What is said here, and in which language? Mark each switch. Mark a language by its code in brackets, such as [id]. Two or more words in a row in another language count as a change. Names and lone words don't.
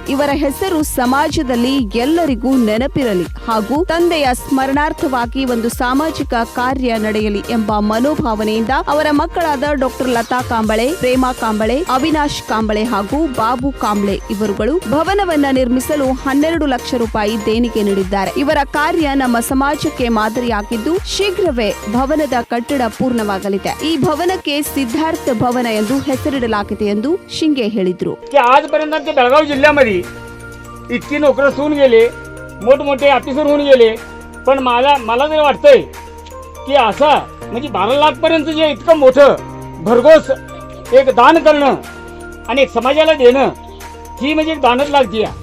[kn] ಇವರ ಹೆಸರು ಸಮಾಜದಲ್ಲಿ ಎಲ್ಲರಿಗೂ ನೆನಪಿರಲಿ ಹಾಗೂ ತಂದೆಯ ಸ್ಮರಣಾರ್ಥವಾಗಿ ಒಂದು ಸಾಮಾಜಿಕ ಕಾರ್ಯ ನಡೆಯಲಿ ಎಂಬ ಮನೋಭಾವನೆಯಿಂದ ಅವರ ಮಕ್ಕಳಾದ ಡಾಕ್ಟರ್ ಲತಾ ಕಾಂಬಳೆ, ಪ್ರೇಮಾ ಕಾಂಬಳೆ, ಅವಿನಾಶ್ ಕಾಂಬಳೆ ಹಾಗೂ ಬಾಬು ಕಾಂಬ್ಳೆ ಇವರುಗಳು ಭವನವನ್ನ ನಿರ್ಮಿಸಲು 12 ಲಕ್ಷ ರೂಪಾಯಿ ದೇಣಿಗೆ ನೀಡಿದ್ದಾರೆ. ಇವರ ಕಾರ್ಯ ನಮ್ಮ ಸಮಾಜಕ್ಕೆ ಮಾದರಿಯಾಗಿದ್ದು ಶೀಘ್ರವೇ ಭವನದ ಕಟ್ಟಡ ಪೂರ್ಣವಾಗಲಿದೆ. ಈ ಭವನಕ್ಕೆ सिद्धार्थ भवन ಎಂದು ಹೆಸರಿಡಲಾಗಿದೆ ಎಂದು ಶಿಂಗೆ ಹೇಳಿದರು. [mr] आजपर्यंत आमच्या बेळगाव जिल्ह्यामध्ये इतकी नोकरं होऊन गेले, मोठमोठे ऑफिसर होऊन गेले, पण मला तरी वाटतंय की असं म्हणजे 12 लाख पर्यंत जे इतकं मोठं भरघोस एक दान करणं आणि एक समाजाला देणं ही म्हणजे एक दानच लागते.